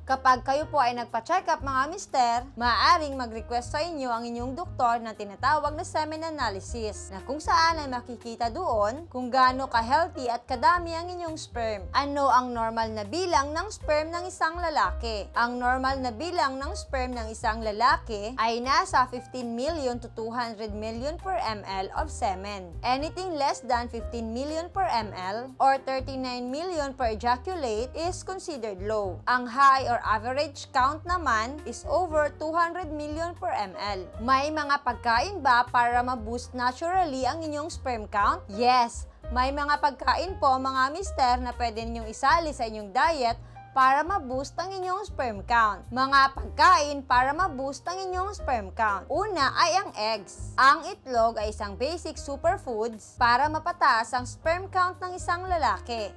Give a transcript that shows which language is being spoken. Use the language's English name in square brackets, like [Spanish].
[Filipino] Kapag kayo po ay nagpa-check up mga Mister, maaaring mag-request sa inyo ang inyong doktor na tinatawag na semen analysis, na kung saan ay makikita doon kung gaano ka-healthy at kadami ang inyong sperm. Ano ang normal na bilang ng sperm ng isang lalaki? Ang normal na bilang ng sperm ng isang lalaki ay nasa 15 million [English] to 200 million per ml of semen. Anything less than 15 million per ml or 39 million per ejaculate is considered low. [Filipino] Ang high or average count naman [English] is over 200 million per ml. [Filipino] May mga pagkain ba para ma-boost naturally ang inyong sperm count? Yes! May mga pagkain po mga Mister na pwede ninyong isali sa inyong diet para ma-boost ang inyong sperm count. Mga pagkain para ma-boost ang inyong sperm count. Una ay ang eggs. Ang itlog ay isang basic superfoods para mapataas ang sperm count ng isang lalaki.